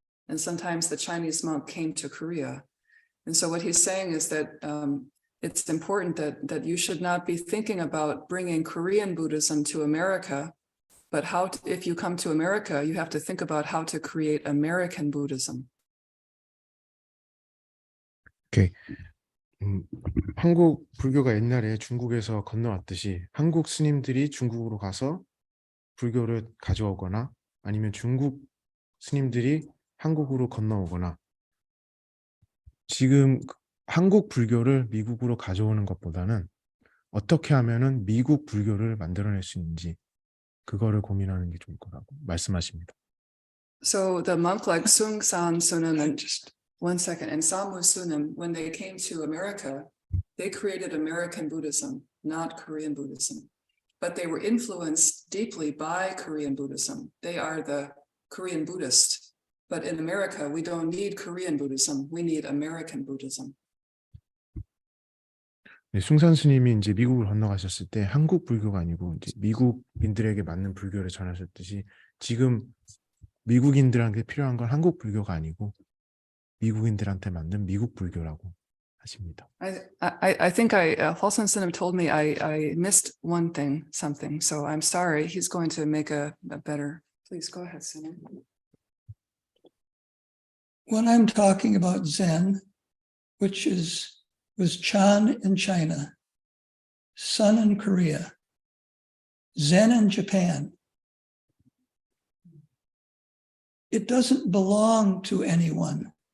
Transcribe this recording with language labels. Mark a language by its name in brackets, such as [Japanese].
[English] And sometimes the Chinese monk came to Korea. And so what he's saying is that it's important that you should not be thinking about bringing Korean Buddhism to America, but if you come to America, you have to think about how to create American Buddhism. Okay. [Korean] 한국 불교가 옛날에 중국에서 건너왔듯이 한국 스님들이 중국으로 가서 불교를 가져오거나 아니면 중국 스님들이 한국으로 건너오거나 지금 한국 불교를 미국으로 가져오는 것보다는 어떻게 하면은 미국 불교를 만들어낼 수 있는지 그거를 고민하는 게 좋을 거라고 말씀하십니다. [English] So the monk like Sung San Sunim and just 1 second, and Samu Sunim, when they came to America, they created American Buddhism, not Korean Buddhism. But they were influenced deeply by Korean Buddhism. They are the Korean Buddhist. But in America, we don't need Korean Buddhism. We need American Buddhism. [Korean] 네, 숭산 스님이 이제 미국을 건너가셨을 때 한국 불교가 아니고 이제 미국인들에게 맞는 불교를 전하셨듯이 지금 미국인들한테 필요한 건 한국 불교가 아니고 미국인들한테 맞는 미국 불교라고 하십니다. [English] I think Hwalsan Sinim told me I missed one thing, something. So I'm sorry. He's going to make a better. Please go ahead, Sinim. When I'm talking about Zen, which was Chan in China, Sun in Korea, Zen in Japan, it doesn't belong to anyone.